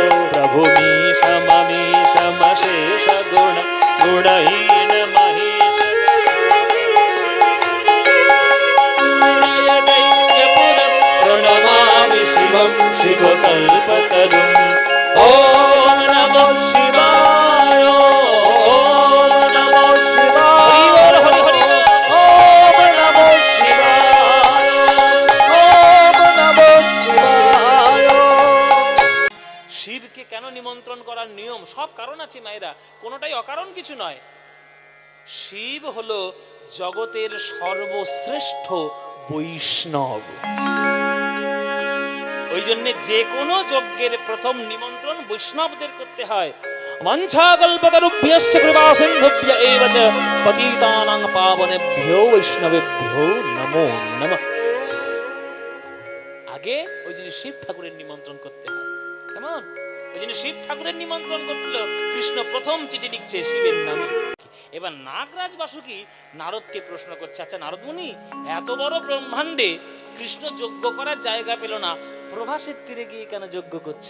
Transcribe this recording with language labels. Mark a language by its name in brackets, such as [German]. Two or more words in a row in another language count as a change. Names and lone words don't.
[Sanskrit] प्रभु मीशममीशमशेष गुणं गुणहीणमहीश दैत्यपुरं प्रणमामि शिवं शिवकल्पतरुं। ओम नमः शिवाय, ओम नमः शिवाय, हरि हरि ওম নমঃ শিবায়, ওম নমঃ শিবায়। [Bangla] শিবকে কেন নিমন্ত্রণ করার নিয়ম? সব কারণ আছে মায়েরা, কোনোটাই অকারণ কিছু নয়। শিব হলো জগতের সর্বশ্রেষ্ঠ বৈষ্ণব। ওই জন্য যে কোনো যজ্ঞের প্রথম নিমন্ত্রণ বৈষ্ণবদের করতে হয়। [Sanskrit] মঞ্চাকল্পতরুভ্যশ্চ কৃপাসিন্ধুভ্য এব চ পতিতানাং পাবনেভ্যো বৈষ্ণবেভ্যো নমো নমঃ। [Bangla] আগে ওই জন্য শিব ঠাকুরের নিমন্ত্রণ করতে হয়। কেমন? ওই জন্য শিব ঠাকুরের নিমন্ত্রণ করছিল। কৃষ্ণ প্রথম চিঠি লিখছে শিবের নামে। এবার নাগরাজ বাসুকি নারদকে প্রশ্ন করছে, আচ্ছা নারদ মুনি, এত বড় ব্রহ্মাণ্ডে কৃষ্ণ যজ্ঞ করার জায়গা পেল না, প্রভাসের তীরে গিয়ে কেন যজ্ঞ করছে?